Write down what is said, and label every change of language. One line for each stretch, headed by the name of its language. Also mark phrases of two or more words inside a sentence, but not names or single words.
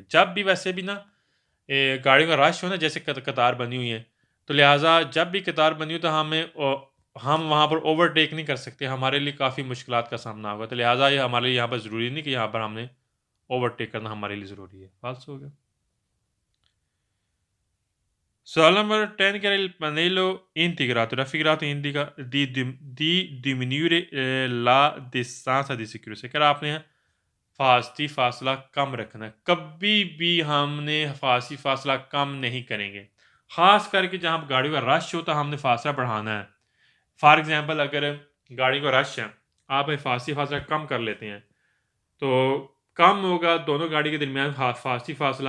Urdu: جب بھی ویسے بھی نا گاڑیوں کا رش ہو نا، جیسے قطار بنی ہوئی ہے، تو لہٰذا جب بھی قطار بنی ہو تو ہم وہاں پر اوورٹیک نہیں کر سکتے، ہمارے لیے کافی مشکلات کا سامنا ہوگا، تو لہٰذا یہ ہمارے لیے یہاں پر ضروری نہیں کہ یہاں پر ہم نے اوورٹیک کرنا ہمارے لیے ضروری ہے، فالس ہو گیا. سوال نمبر 10 کہ رہے
Italian: panello integrato raffigurato indica di diminuire la distanza di sicurezza।
Urdu: کہ رہا آپ نے فاصتی فاصلہ کم رکھنا ہے، کبھی بھی ہم نے فاصتی فاصلہ کم نہیں کریں گے، خاص کرکے جہاں گاڑیوں کا رش ہوتا ہے ہم نے فاصلہ بڑھانا ہے.
English: for example
Urdu: اگر گاڑی کو رش ہے، آپ حفاظتی فاصلہ کم کر لیتے ہیں، تو کم ہوگا دونوں گاڑی کے درمیان حفاظتی فاصلہ.